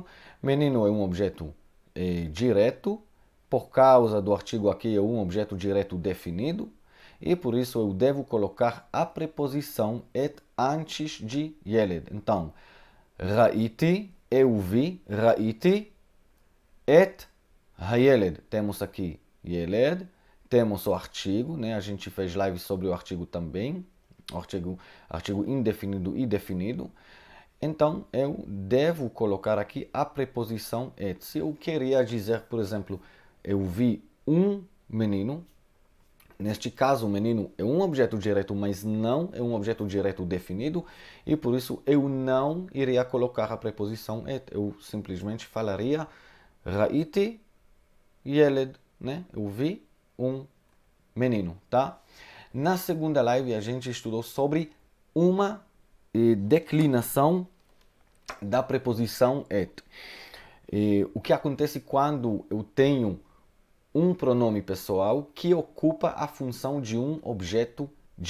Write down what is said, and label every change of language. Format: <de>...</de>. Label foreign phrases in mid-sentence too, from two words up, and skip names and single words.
<pt>Menino é um objeto direto, por causa do artigo aqui é um objeto direto definido, e por isso eu devo colocar a preposição et antes de Yeled. Então, ראיתי, eu vi,</pt> <he>ראיתי, et הילד.</he> <pt>Temos aqui Yeled, temos o artigo, né? A gente fez live sobre o artigo também, artigo indefinido e definido. Então, eu devo colocar aqui a preposição et. Se eu queria dizer, por exemplo, eu vi um menino, neste caso, o menino é um objeto direto, mas não é um objeto direto definido, e por isso eu não iria colocar a preposição et. Eu simplesmente falaria</pt> <he>ראיתי ילד,</he> <pt>né? Eu vi um menino, tá? Na segunda live a gente estudou sobre uma declinação da preposição et. O que acontece quando eu tenho um pronome pessoal que ocupa a função de um objeto direto.</pt>